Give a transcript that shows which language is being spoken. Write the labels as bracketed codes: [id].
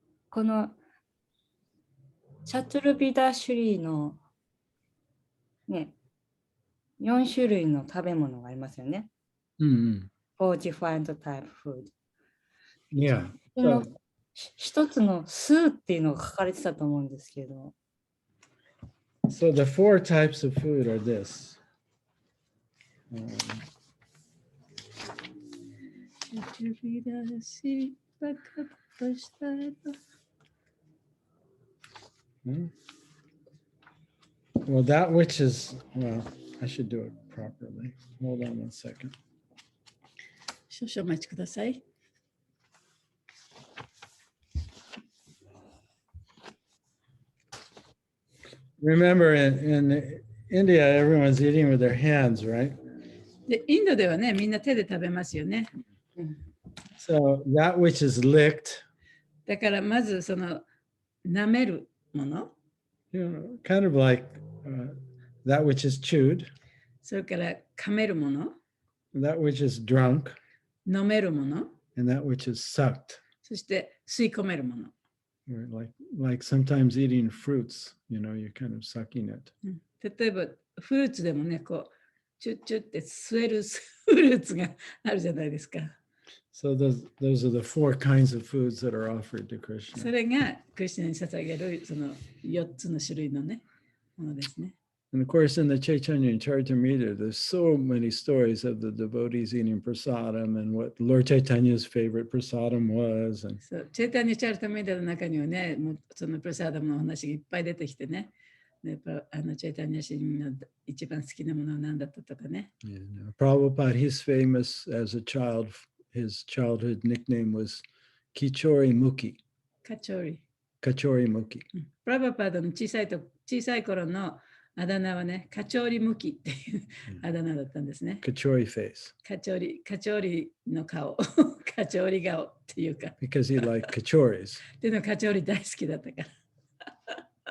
[ja] このチャトゥルビダーシュリーのね、4種類の食べ物がありますよね。 [en] 4 different type food。 Yeah. [ja] その一つのスっていうのが書かれてたと思うんですけど。 [en] So the 4 types of food are this. Well, that which is, well, I should do it properly. Hold on one second. [ja] 少々お待ちください。 [en] Remember, in India, everyone's eating with their hands, right? [ja] で、インドではね、みんな手で食べますよね。 [en] So that which is licked, [ja] だからまずその舐めるもの、 [en] kind of like that which is chewed, [ja] それから噛めるもの、 [en] that which is drunk, [ja] 飲めるもの、 [en] and that which is sucked. [ja] そして吸い込めるもの。 [en] Like sometimes eating fruits, you're kind of sucking it. [ja] 例えばフルーツでもね、こうチュッチュッって吸えるフルーツがあるじゃないですか。 [en] So those are the 4 kinds of foods that are offered to [ja] そ [en] Krishna. [ja] れがクリスチャンに捧げるその4つの種類のね、ものですね。 [en] And of course, in the Chaitanya Charitamrita, there's so many stories of the devotees eating prasadam and what Lord Chaitanya's favorite prasadam was. And [ja] そうチェイタニアチャルタメディの中にはね、もうそのプラサーダムの話がいっぱい出てきてね、チェイタニア神の一番好きなものは何だったとかね。 [en] Prabhupada, he's famous as a child. His childhood nickname was Kichori Mukhi. [ja] カチョリ。 [en] Kachori Mukhi. [ja] プラバパードの小さい頃のあだ名はね、カチョリムキっていうあだ名だったんですね。 [en] Kachori face. [ja] カチョリの顔、カチョリ顔っていうか。 [en] Because he liked kachoris. [ja] っていうのはカチョリ大好きだったから。